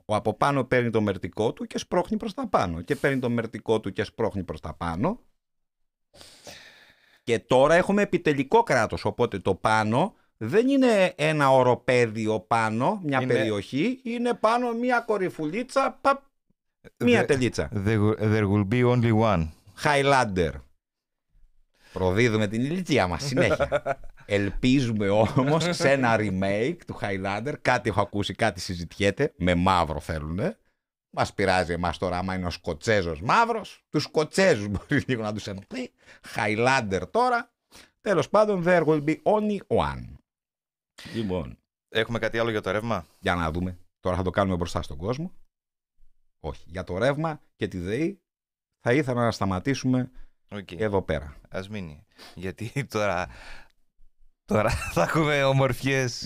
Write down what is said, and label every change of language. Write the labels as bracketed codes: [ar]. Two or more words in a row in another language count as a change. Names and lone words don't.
[el] Ο από πάνω παίρνει το μερτικό του και σπρώχνει προς τα πάνω. Και παίρνει το μερτικό του και σπρώχνει προς τα πάνω. Και τώρα έχουμε επιτελικό κράτος. Οπότε το πάνω δεν είναι ένα οροπέδιο πάνω, μια περιοχή. Είναι πάνω μια κορυφουλίτσα, μία τελίτσα. [en] There will be only one. Highlander. [el] Προδίδουμε την ηλικία μας συνέχεια. Ελπίζουμε όμως σε ένα remake του Highlander. Κάτι έχω ακούσει, κάτι συζητιέται. Με μαύρο θέλουνε. Μας πειράζει εμάς τώρα άμα είναι ο Σκοτσέζος μαύρος. Τους Σκοτσέζους μπορεί λίγο να τους ενοχλεί. Highlander τώρα. Τέλος πάντων, [en] there will be only one. [el] Λοιπόν. Έχουμε κάτι άλλο για το ρεύμα? Για να δούμε. Τώρα θα το κάνουμε μπροστά στον κόσμο. Όχι. Για το ρεύμα και τη ΔΕΗ θα ήθελα να σταματήσουμε εδώ πέρα. Ας μείνει. Γιατί τώρα θα έχουμε ομορφιές,